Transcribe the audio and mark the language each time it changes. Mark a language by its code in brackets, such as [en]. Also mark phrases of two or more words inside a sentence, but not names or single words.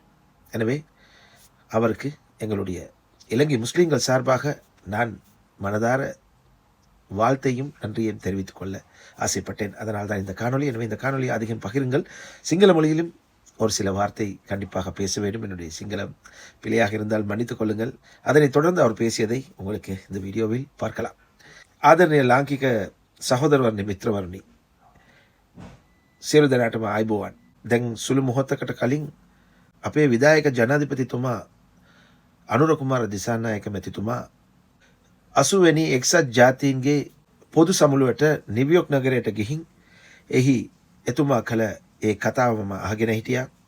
[ta] எனவே அவருக்கு எங்களுடைய இலங்கை முஸ்லீம்கள் சார்பாக நான் மனதார வாழ்த்தையும் நன்றியையும் தெரிவித்துக் கொள்ள ஆசைப்பட்டேன். அதனால் தான் இந்த காணொலி. எனவே இந்த காணொலியை அதிகம் பகிருங்கள். சிங்கள மொழியிலும் ஒரு சில வார்த்தை கண்டிப்பாக பேச வேண்டும். என்னுடைய சிங்களம் பிழையாக இருந்தால் மன்னித்துக் கொள்ளுங்கள். அதனைத் தொடர்ந்து அவர் பேசியதை உங்களுக்கு இந்த வீடியோவில் பார்க்கலாம். [si] ආදරණීය ලාංකික සහෝදරවරුනි, මිත්‍රවරුනි, සියලු දෙනාටම ආයුබෝවන්. දැන් සුළු මොහොතකට කලින් අපේ විධායක ජනාධිපතිතුමා අනුර කුමාර දිසානායක මැතිතුමා 80 වෙනි එක්සත් ජාතීන්ගේ පොදු සමුළුවට නිව්යෝක් නගරයට ගිහින් එහි එතුමා කළ ඒ කතාව මම අහගෙන හිටියා.